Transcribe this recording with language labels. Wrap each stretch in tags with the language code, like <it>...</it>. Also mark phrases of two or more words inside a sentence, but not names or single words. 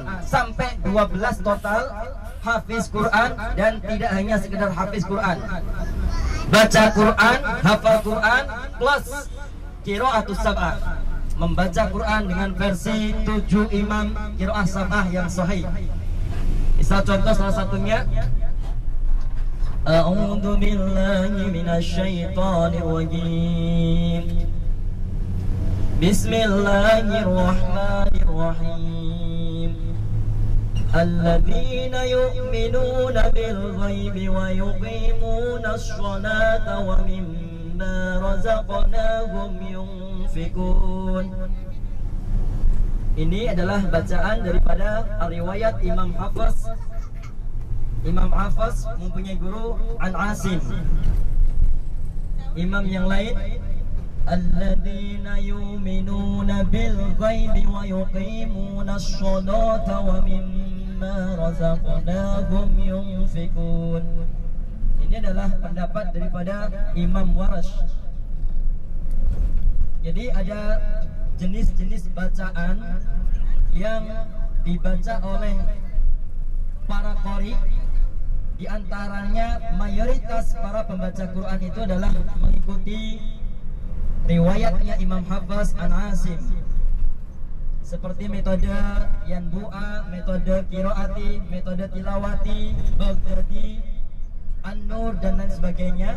<id>Sampai 12 total hafiz Quran. Dan tidak hanya sekedar hafiz Quran, baca Quran, hafal Quran, plus</id> <ar>القراءات السبع,</ar> <id>membaca Quran dengan versi 7 imam</id> <ar>قراءة سبعة</ar> <id>yang sahih. Misal contoh salah satunya,</id> <ar>أعوذ بالله من الشيطان الرجيم. بسم الله الرحمن الرحيم. الذين يؤمنون بالغيب ويقيمون الصلاة ومما رزقناهم ينفقون.</ar> <id>Ini adalah bacaan daripada riwayat Imam Hafiz. Imam Hafiz mempunyai guru An Asim. Imam yang lain,</id> <ar>الذين يؤمنون بالغيب ويقيمون الصلاة ومما رزقناهم ينفقون.</ar> <id>Ini adalah pendapat daripada Imam Warash. Jadi ada jenis-jenis bacaan yang dibaca oleh para qari. Di antaranya mayoritas para pembaca Quran itu adalah mengikuti riwayatnya Imam Hafiz An Asim, seperti metode Yanbu'a, metode Qiraati, metode Tilawati, Baghdadi, An-Nur dan lain sebagainya.</id>